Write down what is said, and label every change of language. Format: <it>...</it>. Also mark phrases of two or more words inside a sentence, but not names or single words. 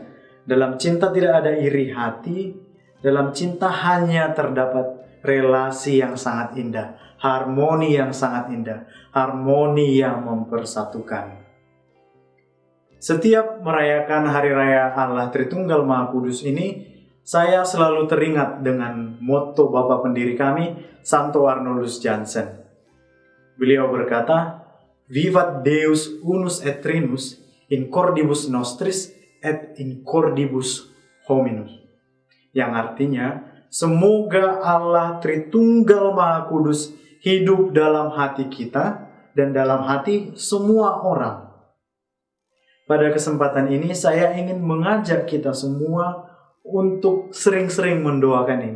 <id>Dalam cinta tidak ada iri hati. Dalam cinta hanya terdapat relasi yang sangat indah, harmoni yang sangat indah, harmoni yang mempersatukan. Setiap merayakan Hari Raya Allah Tritunggal Maha Kudus ini, saya selalu teringat dengan motto Bapak pendiri kami, Santo Arnoldus Jansen. Beliau berkata,</id> <la>"Vivat Deus unus et trinus, in cordibus nostris et in cordibus hominus."</la> <id>Yang artinya, semoga Allah Tritunggal Maha Kudus hidup dalam hati kita dan dalam hati semua orang. Pada kesempatan ini, saya ingin mengajak kita semua untuk sering-sering mendoakan ini.</id>